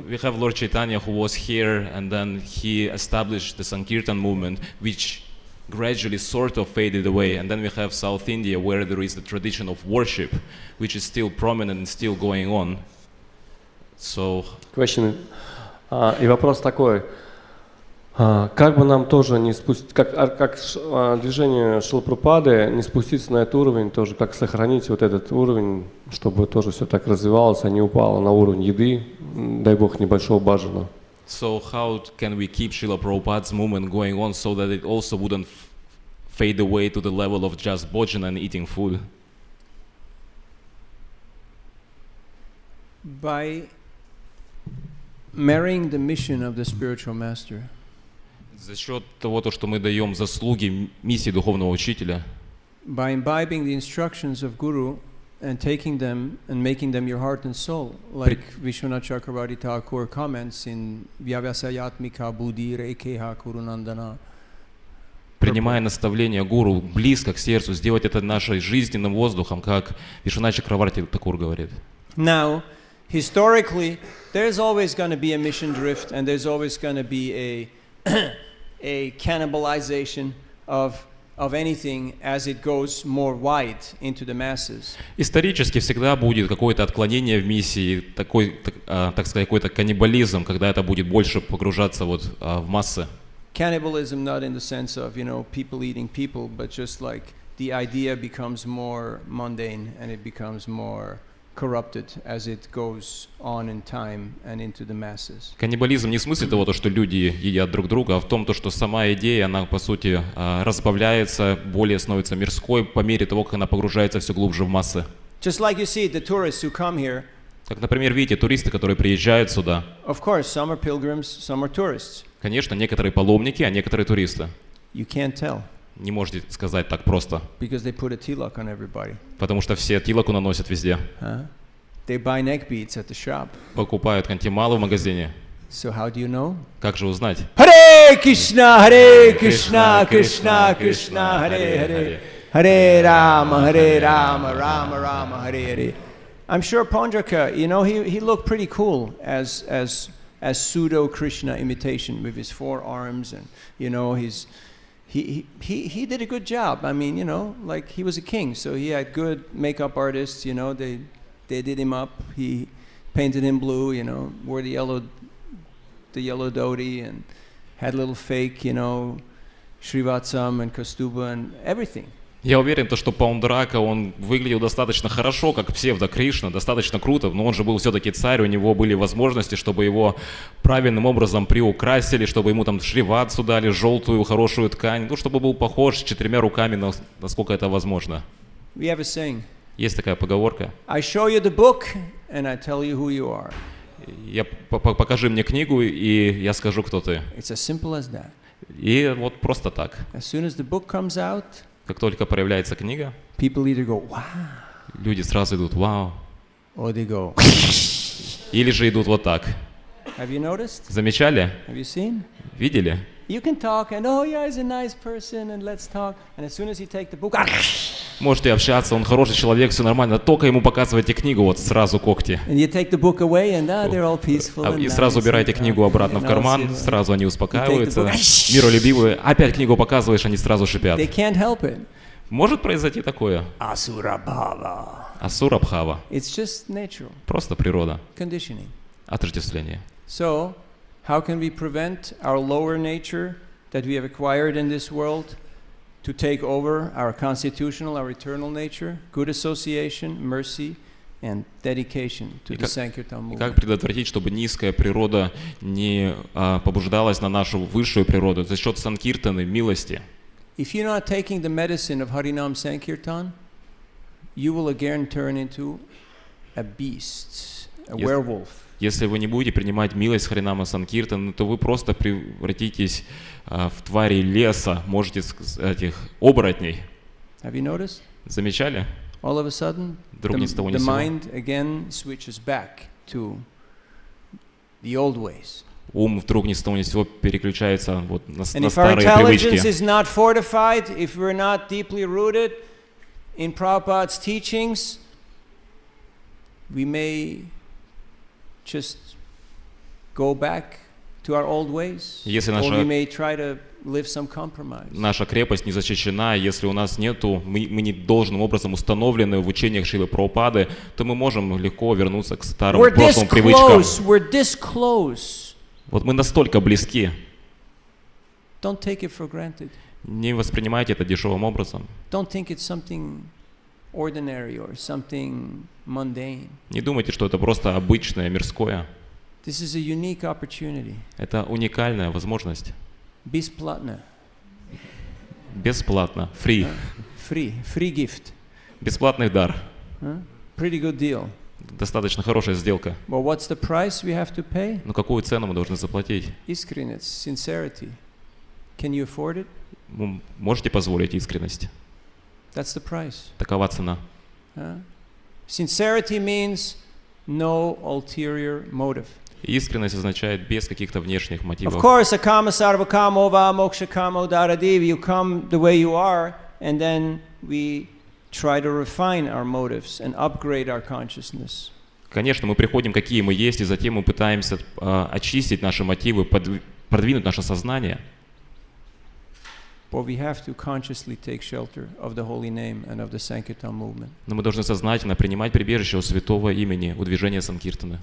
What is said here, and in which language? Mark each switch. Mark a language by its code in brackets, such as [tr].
[en] We have Lord Chaitanya who was here, and then he established the Sankirtan movement, which gradually sort of faded away. And then we have South India, where there is the tradition of worship, which is still prominent and still going on. So. Question. [ru] И вопрос такой. Как бы нам тоже не спустить, как движение Шрилы Прабхупады, не спуститься на этот уровень, тоже как сохранить вот этот уровень, чтобы тоже все так развивалось, а не упало на уровень еды, дай бог, небольшого баджана. [en] So how can we keep Srila Prabhupada's movement going on so that it also wouldn't fade away to the level of just bhajana and eating food? By marrying the mission of the spiritual master. [ru] За счет того, что мы даем заслуги миссии духовного учителя. [en] By imbibing the instructions of Guru and taking them and making them your heart and soul, like Vishwanath Chakravarti Thakur comments in [sa] Vyavasayatmika Buddhi Rekeha Kurunandana. [ru] Принимая наставления гуру близко к сердцу, сделать это нашим жизненным воздухом, как Вишванат Чакраварти Такур говорит. [en] Now, historically, there's always going to be a mission drift, and there's always going to be a cannibalization of anything as it goes more wide into the masses. [ru] Исторически всегда будет какое-то отклонение в миссии, такой, так сказать, какой-то каннибализм, когда это будет больше погружаться вот в массы. [en] Cannibalism not in the sense of, people eating people, but just like the idea becomes more mundane and it becomes more corrupted as it goes on in time and into the masses. [ru] Каннибализм не в смысле того, что люди едят друг друга, а в том, что сама идея, она по сути разбавляется, более становится мирской по мере того, как она погружается все глубже в массы. [en] Just like you see the tourists who come here. [ru] Как, например, видите, туристы, которые приезжают сюда. [en] Of course, some are pilgrims, some are tourists. [ru] Конечно, некоторые паломники, а некоторые туристы. [en] You can't tell. [ru] Не можете сказать так просто. [en] Because they put a tilak on everybody. [ru] Потому что все тилаку наносят везде. [en] They buy neck beads at the shop. [ru] Покупают кантималы в магазине. [en] So how do you know? [ru] Как же узнать? [sa] Hare Krishna, Krishna, Krishna, Hare Hare. Hare Rama, Rama Rama, Hare Hare. [en] I'm sure Pondraka, you know, he looked pretty cool as pseudo Krishna imitation with his forearms, and you know he did a good job. I mean, you know, like he was a king, so he had good makeup artists. You know, they did him up. He painted him blue. You know, wore the yellow dhoti and had a little fake, you know, Srivatsam and Kastuba and everything. [ru] Я уверен, что Паундрака, он выглядел достаточно хорошо, как псевдо-Кришна, достаточно круто, но он же был все-таки царь, у него были возможности, чтобы его правильным образом приукрасили, чтобы ему там шриватсу дали, желтую, хорошую ткань, ну, чтобы был похож с 4 руками, насколько это возможно. [en] We have a saying. [ru] Есть такая поговорка. [en] I show you the book and I tell you who you are. [ru] Покажи мне книгу, и я скажу, кто ты. [en] It's as simple as that. [ru] И вот просто так. [en] As soon as the book comes out, [ru] как только появляется книга, [en] people either go, wow, [ru] люди сразу идут вау, [en] or they go, [ru] или же идут вот так. [en] Have you noticed? [ru] Замечали? [en] Have you seen? [ru] Видели? [en] You can talk and oh yeah, he's a nice person and let's talk, and as soon as you take the book, [ru] можете общаться, он хороший человек, все нормально, только ему показывайте книгу, вот сразу когти. [en] And you take the book away and they're all peaceful. [ru] И сразу убираете книгу обратно в карман, сразу они успокаиваются, миролюбивые, опять книгу показываешь, они сразу шипят. [en] They can't help it. [ru] Может произойти такое? Асурабхава. Асурабхава. [en] It's just natural. [ru] Просто природа. [en] Conditioning. [ru] Отождествление. [en] So, how can we prevent our lower nature that we have acquired in this world to take over our constitutional, our eternal nature? Good association, mercy, and dedication to the Sankirtan movement. [ru] Как предотвратить, чтобы низкая природа не побуждалась на нашу высшую природу за счет санкиртаны, милости? [en] If you're not taking the medicine of Harinam Sankirtan, you will again turn into a beast, a werewolf. [ru] Если вы не будете принимать милость Харинама Санкиртана, то вы просто превратитесь в твари леса, можете этих оборотней. [en] Have you noticed? [ru] Замечали? [en] All of a sudden, the mind again switches back to the old ways. [ru] Ум вдруг ни с того ни с сего переключается вот на старые привычки. [en] And if our intelligence is not fortified, if we're not deeply rooted in Prabhupada's teachings, we may just go back to our old ways, or we may try to live some compromise. [ru] Наша крепость не защищена, если у нас нету, мы не должным образом установлены в учениях Шрилы Прабхупады, то мы можем легко вернуться к старым прошлым привычкам. [en] We're this close. [ru] Вот мы настолько близки. [en] Don't take it for granted. [ru] Не воспринимайте это дешевым образом. [en] Don't think it's something ordinary or something mundane. [ru] Не думайте, что это просто обычное, мирское. [en] This is a unique opportunity. [ru] Это уникальная возможность. Бесплатно. Бесплатно. [en] Free. Free gift. [ru] Бесплатный дар. [en] Pretty good deal. [ru] Достаточно хорошая сделка. [en] Well, what's the price we have to pay? [ru] Но какую цену мы должны заплатить? Искренность, [en] sincerity. Can you afford it? [ru] Вы можете позволить искренность? [en] That's the price. [ru] Такова цена. [en] Sincerity means no ulterior motive. [ru] Искренность означает без каких-то внешних мотивов. [en] Of course, [sa] akama sarva kamo va moksha kamo daradev. [en] You come the way you are, and then we try to refine our motives and upgrade our consciousness. [ru] Конечно, мы приходим, какие мы есть, и затем мы пытаемся очистить наши мотивы, продвинуть наше сознание. [en] But we have to consciously take shelter of the holy name and of the Sankirtan movement. [ru] Но мы должны сознательно принимать прибежище у святого имени, у движения Санкиртаны.